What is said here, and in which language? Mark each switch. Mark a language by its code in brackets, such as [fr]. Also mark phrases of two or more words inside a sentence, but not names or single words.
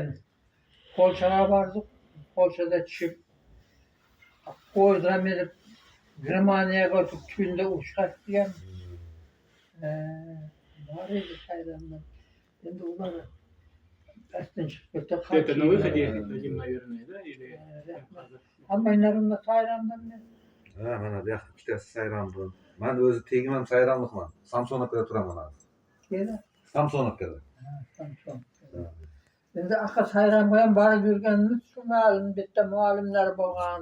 [uz] Polshaga bordik. Polshada tushib poyezddan berib Germaniyaga o'tib tunda urush qilib kelgan. Bor edi Sayramdan. Endi ular aslan chiqib ketdi. [ru] Это на выходе, этим, наверное, да? Или... [uz] Hammalarımda Sayramdan men. Ha, mana bu yoqda ikkitasi Sayramdan. Men o'zi tegman Sayramlikman. Samsonovkada turaman hozir. Kela. Samsonovkada. Samson. Endi aqa Sayramga ham borib yurganimiz shu ma'lum bitta muallimlar bo'lgan.